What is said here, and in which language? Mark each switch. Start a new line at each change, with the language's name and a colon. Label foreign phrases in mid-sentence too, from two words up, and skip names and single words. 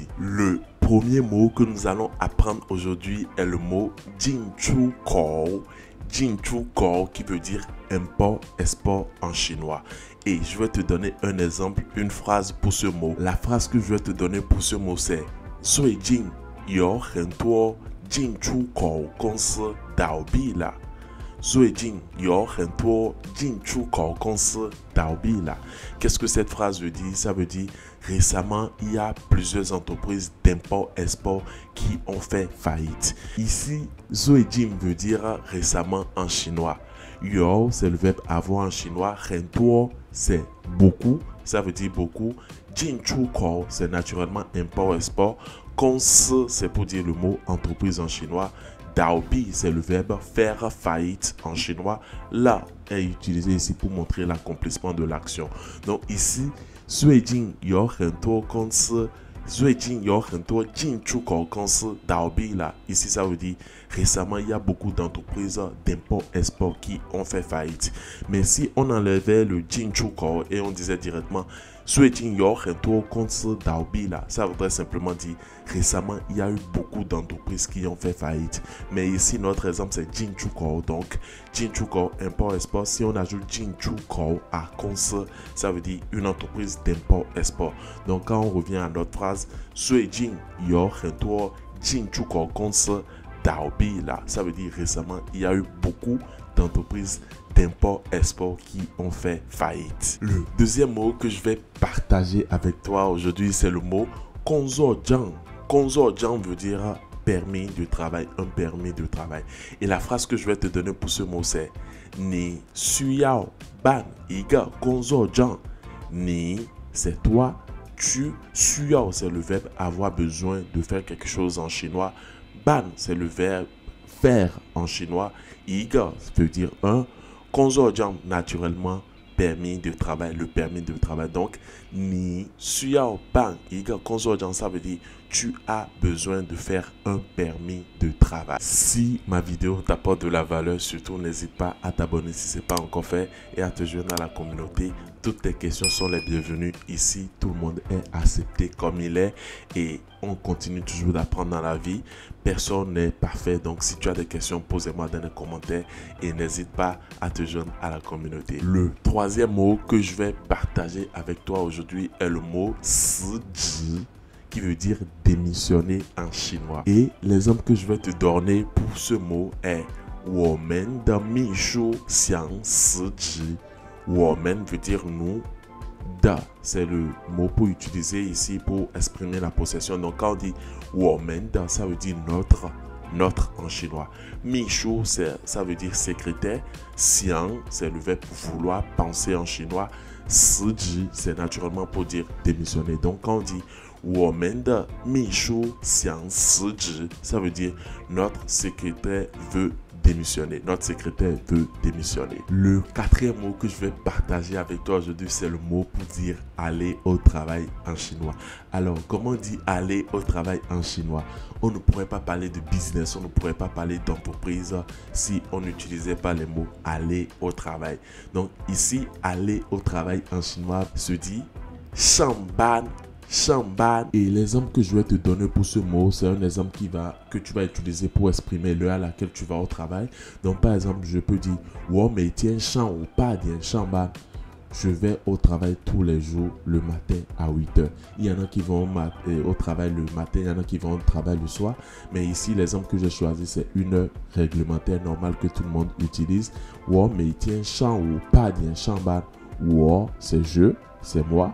French: Le premier mot que nous allons apprendre aujourd'hui est le mot Jinchukou. Jinchukou qui veut dire import-export en chinois. Et je vais te donner un exemple, une phrase pour ce mot. La phrase que je vais te donner pour ce mot c'est
Chinese: 最近有很多进出口公司倒闭了。最近有很多进出口公司倒闭了。
French: Qu'est-ce que cette phrase veut dire? Ça veut dire récemment, il y a plusieurs entreprises d'import-export qui ont fait faillite. Ici, 最近 veut dire récemment en chinois. 有 c'est le verbe avoir en chinois. 很多 c'est beaucoup, ça veut dire beaucoup. 进出口 c'est naturellement import-export. 公司 c'est pour dire le mot entreprise en chinois. Daobi, c'est le verbe faire faillite en chinois. Là est utilisé ici pour montrer l'accomplissement de l'action. Donc ici,
Chinese: 最近有很多公司 最近有很多进出口公司倒闭了.
French: Ici, ça veut dire récemment, il y a beaucoup d'entreprises d'import-export qui ont fait faillite. Mais si on enlevait le 进出口 et on disait directement
Chinese: 最近有很多公司倒闭了,
French: ça voudrait simplement dire récemment, il y a eu beaucoup d'entreprises qui ont fait faillite. Mais ici, notre exemple, c'est 进出口. Donc, 进出口, import-export. Si on ajoute 进出口à 公司, ça veut dire une entreprise d'import-export. Donc, quand on revient à notre phrase,
Chinese: 最近有很多进出口公司倒闭了,
French: ça veut dire récemment, il y a eu beaucoup d'entreprises d'import-export qui ont fait faillite. Le deuxième mot que je vais partager avec toi aujourd'hui, c'est le mot 工作证. 工作证 veut dire permis de travail, un permis de travail. Et la phrase que je vais te donner pour ce mot, c'est
Chinese: 你需要办一个工作证.
French: Ni, c'est toi. Tu, 需要 c'est le verbe avoir besoin de faire quelque chose en chinois. Ban, c'est le verbe faire en chinois. 一个 veut dire un. 工作证 naturellement permis de travail, le permis de travail. Donc,
Chinese: 你需要办一个工作证,
French: ça veut dire tu as besoin de faire un permis de travail. Si ma vidéo t'apporte de la valeur, surtout n'hésite pas à t'abonner si ce n'est pas encore fait et à te joindre à la communauté. Toutes tes questions sont les bienvenues. Ici, tout le monde est accepté comme il est et on continue toujours d'apprendre dans la vie. Personne n'est parfait. Donc, si tu as des questions, pose-moi dans les commentaires et n'hésite pas à te joindre à la communauté. Le troisième mot que je vais partager avec toi aujourd'hui est le mot 辞职 qui veut dire démissionner en chinois. Et l'exemple que je vais te donner pour ce mot est
Chinese: 我们的秘书想辞职.
French: 我们 veut dire nous. Da, c'est le mot pour utiliser ici pour exprimer la possession. Donc quand on dit 我们的, ça veut dire notre en chinois. Michou, ça veut dire secrétaire. Xiang, c'est le verbe vouloir, penser en chinois. 辞职, c'est naturellement pour dire démissionner. Donc quand on dit
Chinese: 我们的秘书想辞职,
French: ça veut dire notre secrétaire veut démissionner. Notre secrétaire veut démissionner. Le quatrième mot que je vais partager avec toi aujourd'hui, c'est le mot pour dire aller au travail en chinois. Alors, comment on dit aller au travail en chinois? On ne pourrait pas parler de business, on ne pourrait pas parler d'entreprise si on n'utilisait pas les mots aller au travail. Donc ici, aller au travail en chinois se dit 上班. Et l'exemple que je vais te donner pour ce mot, c'est un exemple que tu vas utiliser pour exprimer l'heure à laquelle tu vas au travail. Donc par exemple, je peux dire
Chinese: 我每天上午8点上班.
French: je vais au travail tous les jours le matin à 8 heures. Il y en a qui vont au travail le matin, il y en a qui vont au travail le soir. Mais ici, l'exemple que j'ai choisi, c'est une heure réglementaire normale que tout le monde utilise. Ou mais tiens, champ ou pas bien chamban. Ou c'est je, c'est moi.